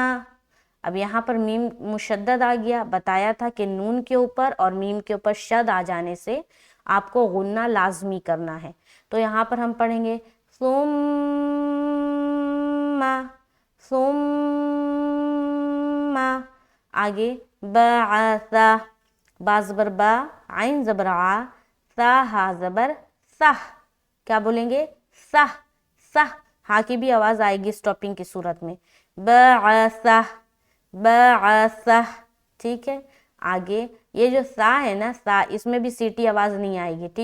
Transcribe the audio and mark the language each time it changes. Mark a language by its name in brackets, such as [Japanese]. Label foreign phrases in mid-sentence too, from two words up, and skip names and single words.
[Urdu] اب یہاں پر میم مشدد آ گیا. بتایا تھا کہ نون کے اوپر اور میم کے اوپر شد آ جانے سے آپ کو غنہ لازمی کرنا ہے. تو یہاں پر ہم پڑھیں گے ثم ثم. آگے بعث، با زبر با، عین زبر ع، ثا ہا زبر صح. کیا بولیں گے؟ صح صح. ہاں کی بھی آواز آئے گی سٹاپنگ کی صورت میں. بعث بعث. ٹھیک ہے. آگے یہ جو سا ہے نا، سا، اس میں بھی سیٹی آواز نہیں آئے گی.